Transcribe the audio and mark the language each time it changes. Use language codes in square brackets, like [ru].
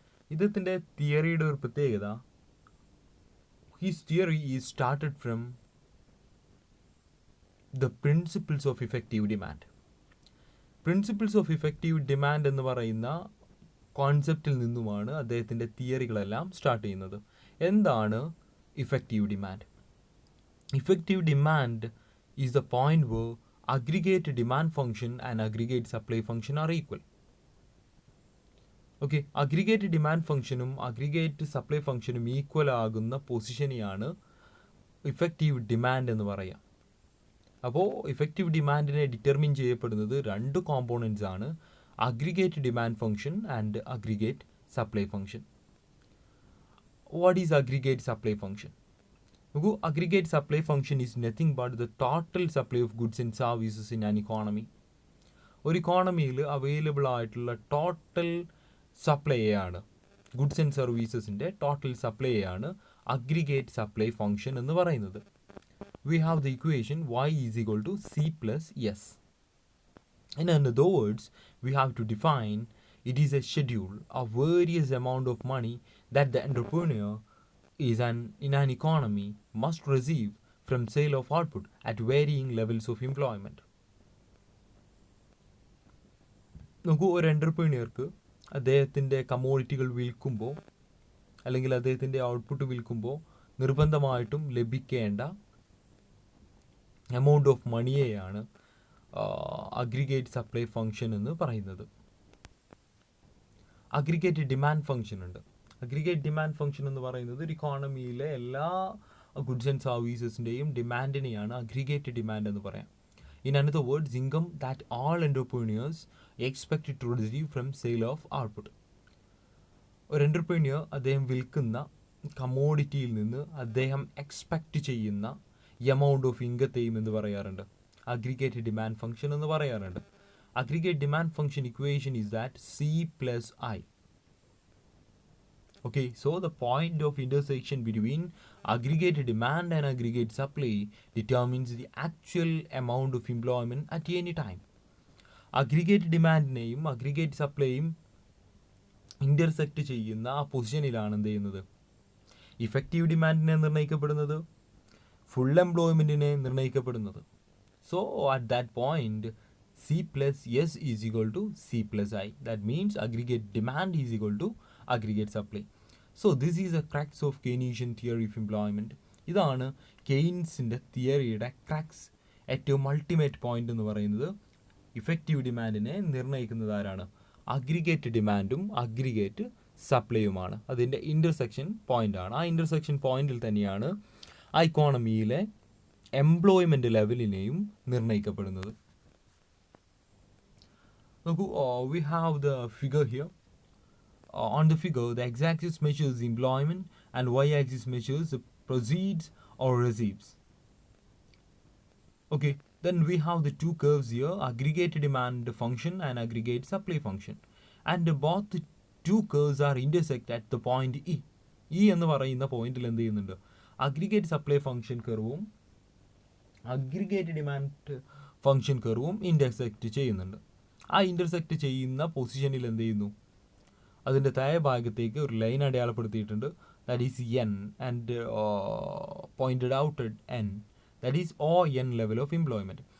[ml] ഇദ്ദേഹത്തിൻ്റെ തിയറിയുടെ ഒരു പ്രത്യേകത, [en] His theory is started from the principles of effective demand. [ml] Principles of effective demand എന്ന് പറയുന്ന കോൺസെപ്റ്റിൽ നിന്നുമാണ് അദ്ദേഹത്തിൻ്റെ തിയറികളെല്ലാം സ്റ്റാർട്ട് ചെയ്യുന്നത്. എന്താണ് effective demand? [en] Effective demand is the point where aggregate demand function and aggregate supply function are equal. [ml] Okay, aggregate demand ഫംഗ്ഷനും aggregate supply ഫംഗ്ഷനും equal ആകുന്ന പൊസിഷനെയാണ് effective demand എന്ന് പറയാം. അപ്പോൾ ഇഫക്റ്റീവ് ഡിമാൻഡിനെ ഡിറ്റർമിൻ ചെയ്യപ്പെടുന്നത് രണ്ട് കോമ്പോണൻറ്റ്സ് ആണ്, aggregate demand function and aggregate supply function. [en] What is aggregate supply function? നോക്കൂ, aggregate supply function is nothing but the total supply of goods and services in an economy. [ml] ഒരു ഇക്കോണമിയിൽ available ആയിട്ടുള്ള total സപ്ലൈയാണ്, goods and സർവീസസിൻ്റെ total സപ്ലൈയാണ് aggregate supply function എന്ന് പറയുന്നത്. [en] We have the equation y is equal to c plus S. In other words, we have to define it is a schedule of various amount of money that the entrepreneur in an economy must receive from sale of output at varying levels of employment. [ml] നോക്കൂ, ഒരു എൻ്റർപ്രീനിയർക്ക് അദ്ദേഹത്തിൻ്റെ കമ്മോഡിറ്റികൾ വിൽക്കുമ്പോൾ അല്ലെങ്കിൽ അദ്ദേഹത്തിൻ്റെ output വിൽക്കുമ്പോൾ നിർബന്ധമായിട്ടും ലഭിക്കേണ്ട amount of മണിയെയാണ് aggregate supply function എന്ന് പറയുന്നത്. അഗ്രിഗേറ്റ് ഡിമാൻഡ് ഫംഗ്ഷൻ ഉണ്ട്. അഗ്രിഗേറ്റ് ഡിമാൻഡ് ഫംഗ്ഷൻ എന്ന് പറയുന്നത് ഒരു ഇക്കോണമിയിലെ എല്ലാ ഗുഡ്സ് ആൻഡ് സർവീസസിൻ്റെയും ഡിമാൻഡിനെയാണ് അഗ്രിഗേറ്റ് ഡിമാൻഡ് എന്ന് പറയാം. [en] In another words, income that all entrepreneurs expect to receive from sale of output. [ml] ഒരു എൻ്റർപ്രീനിയർ അദ്ദേഹം വിൽക്കുന്ന കമ്മോഡിറ്റിയിൽ നിന്ന് അദ്ദേഹം എക്സ്പെക്റ്റ് ചെയ്യുന്ന എമൗണ്ട് ഓഫ് ഇൻകത്തെയും എന്ന് പറയാറുണ്ട്, അഗ്രിഗേറ്റ് ഡിമാൻഡ് ഫംഗ്ഷൻ എന്ന് പറയാറുണ്ട്. [en] Aggregate demand function equation is that C plus I. Okay, so the point of intersection between aggregate demand and aggregate supply determines the actual amount of employment at any time. [ml] Aggregate demand-നെയും aggregate supply-യും intersect ചെയ്യുന്ന ആ പൊസിഷനിലാണ് എന്ത് ചെയ്യുന്നത്, effective ഡിമാൻഡിനെ നിർണ്ണയിക്കപ്പെടുന്നത്, full എംപ്ലോയ്മെൻറ്റിനെ നിർണ്ണയിക്കപ്പെടുന്നത്. [en] So at that point C plus S is equal to C plus I. That means aggregate demand is equal to aggregate supply. So this is a crux of Keynesian theory of employment. [ml] ഇതാണ് കെയ്ൻസിൻ്റെ തിയറിയുടെ cracks, ഏറ്റവും ultimate point എന്ന് പറയുന്നത്. Effective ഡിമാൻഡിനെ നിർണ്ണയിക്കുന്നത് ആരാണ്? Aggregate ഡിമാൻഡും aggregate സപ്ലൈയുമാണ്. അതിൻ്റെ intersection പോയിൻ്റാണ്. ആ ഇൻ്റർസെക്ഷൻ പോയിന്റിൽ തന്നെയാണ് ആ ഇക്കോണമിയിലെ employment ലെവലിനെയും നിർണ്ണയിക്കപ്പെടുന്നത്. [en] We have the figure here. On the figure, the x-axis measures employment and y-axis measures the proceeds or receipts. Okay, then we have the two curves here, aggregate demand function and aggregate supply function. And both the two curves are intersect at the point E. [ml] E എന്ന് പറയുന്ന പോയിന്റിൽ എന്ത് ചെയ്യുന്നുണ്ട്, aggregate supply function കർവും aggregate demand function കർവും intersect ചെയ്യുന്നുണ്ട്. ആ intersect ചെയ്യുന്ന പൊസിഷനിൽ എന്ത് ചെയ്യുന്നു, അതിൻ്റെ താഴെ ഭാഗത്തേക്ക് ഒരു line അടയാളപ്പെടുത്തിയിട്ടുണ്ട്, [en] That is N and pointed out at N, that is ON level of employment.